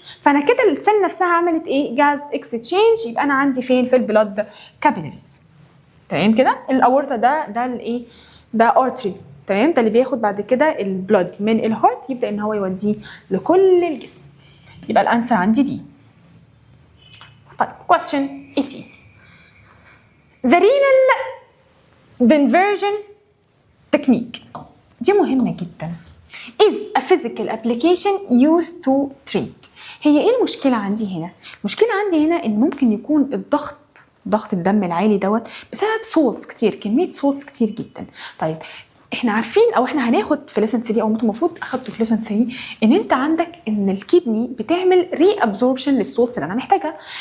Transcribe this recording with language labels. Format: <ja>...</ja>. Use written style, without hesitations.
<ar>فانا كده السيل نفسها عملت ايه؟ جاز اكستشينج. يبقى انا عندي فين؟ في البلاد كابيلاريز. تمام كده. الاورطه ده الايه؟ ده ارتري. تمام. ده اللي بياخد بعد كده البلود من الهارت يبدا ان هو يوديه لكل الجسم. يبقى الانسر عندي دي.</ar> <en>طيب question 18. The renal diversion technique</en> <ar>دي مهمة جدا.</ar> <en>is a physical application used to treat.</en> <ar>هي ايه المشكلة عندي هنا؟ المشكلة عندي هنا ان ممكن يكون ضغط الدم العالي دوت بسبب سولز كتير، كمية سولز كتير جدا. طيب احنا عارفين او احنا هناخد في ليسن 3 او انتوا المفروض اخدتوا في ليسن 3 ان انت عندك ان الكدني بتعمل ري ابزوربشن للسولز اللي انا محتاجها.</ar>